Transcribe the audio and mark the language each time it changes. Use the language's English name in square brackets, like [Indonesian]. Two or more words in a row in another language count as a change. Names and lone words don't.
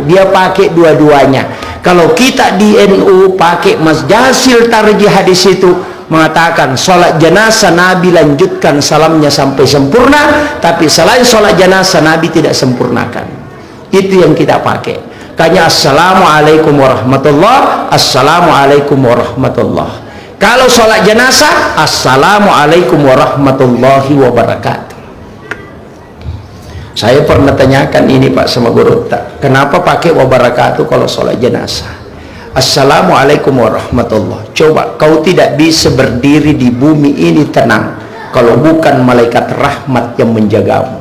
[Indonesian] Dia pakai dua-duanya. Kalau kita di NU pakai masjasil tarjih hadis itu mengatakan sholat jenazah Nabi lanjutkan salamnya sampai sempurna, tapi selain sholat jenazah Nabi tidak sempurnakan. Itu yang kita pakai. [Arabic] Kanya السلام عليكم ورحمة الله، السلام عليكم ورحمة الله. [Indonesian] Kalau sholat jenazah, [Arabic] السلام عليكم ورحمة الله وبركاته. [Indonesian] Saya pernah tanyakan ini Pak sama guru tak, kenapa pakai wabarakatuh kalau sholat jenazah? [Arabic] السلام عليكم ورحمة الله. [Indonesian] Coba kau tidak bisa berdiri di bumi ini tenang kalau bukan malaikat rahmat yang menjagamu.